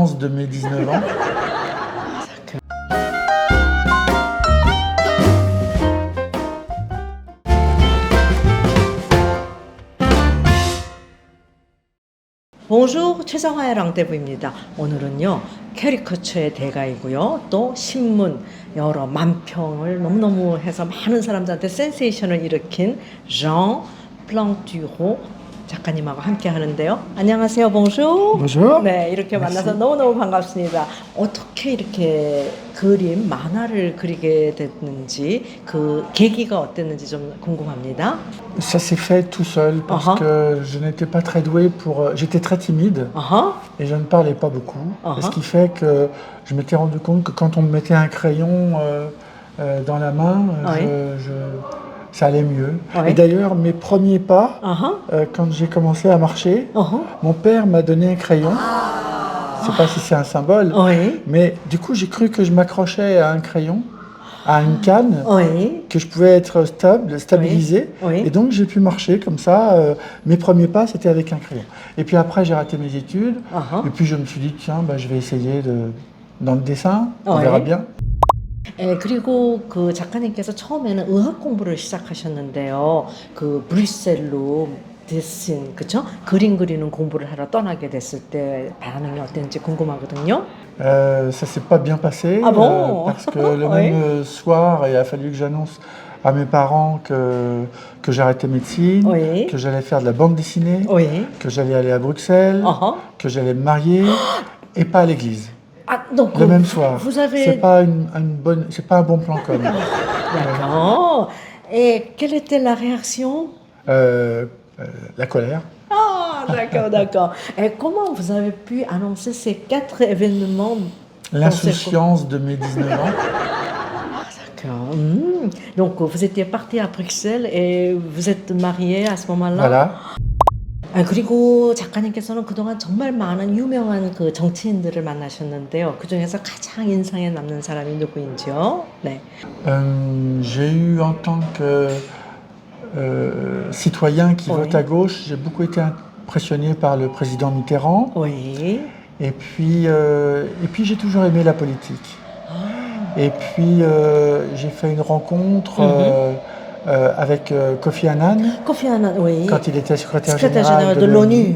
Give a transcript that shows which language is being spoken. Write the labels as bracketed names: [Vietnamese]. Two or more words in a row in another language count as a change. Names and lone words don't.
[French] l'insouciance de mes 19 ans. Bonjour, [Korean] 최정화의 랑데부입니다. 오늘은요, 캐리커처의 대가이고요. 또 신문 여러 만평을 너무너무 해서 많은 사람들한테 센세이션을 일으킨 장 플랑듀로 작가님하고 함께 하는데요. 안녕하세요. [French] Bonjour. Bonjour. [Korean] 네, 이렇게 [French] Merci. [Korean] 만나서 너무너무 반갑습니다. 어떻게 이렇게 그림, 만화를 그리게 됐는지, 그 계기가 어땠는지 좀 궁금합니다. [French] Ça s'est fait tout seul parce que je n'étais pas très doué pour... J'étais très timide et je ne parlais pas beaucoup. Et ce qui fait que je m'étais rendu compte que quand on me mettait un crayon dans la main, ça allait mieux. Et d'ailleurs, mes premiers pas, quand j'ai commencé à marcher, mon père m'a donné un crayon. Je ne sais pas si c'est un symbole, mais du coup, j'ai cru que je m'accrochais à un crayon, à une canne, que je pouvais être stabilisé. Et donc, j'ai pu marcher comme ça. Mes premiers pas, c'était avec un crayon. Et puis après, j'ai raté mes études. Et puis, je me suis dit, tiens, je vais essayer dans le dessin. On verra bien. [Korean] 그리고 그 작가님께서 처음에는 의학 공부를 시작하셨는데요. 그 브뤼셀로 데신, 그쵸? 그림 그리는 공부를 하러 떠나게 됐을 때 반응이 어땠는지 궁금하거든요. [French] Ça s'est pas bien passé parce que le même soir, il a fallu que j'annonce à mes parents que j'arrêtais médecine, que j'allais faire de la bande dessinée, que j'allais aller à Bruxelles, que j'allais me marier et pas à l'église. Donc, le même soir. Vous avez... C'est pas un bon plan com. D'accord. Et quelle était la réaction? La colère. D'accord, d'accord. Et comment vous avez pu annoncer ces 4 événements? L'insouciance de mes 19 ans. D'accord. Donc, vous étiez parti à Bruxelles et vous êtes marié à ce moment-là? Voilà. [Korean] 그리고 작가님께서는 그동안 정말 많은 유명한 그 정치인들을 만나셨는데요. 그 중에서 가장 인상에 남는 사람이 누구인지요? 네. [French] J'ai eu en tant que citoyen qui vote à gauche, j'ai beaucoup été impressionné par le président Mitterrand. Et puis j'ai toujours aimé la politique. Et puis j'ai fait une rencontre avec Kofi Annan, quand il était secrétaire général de l'ONU.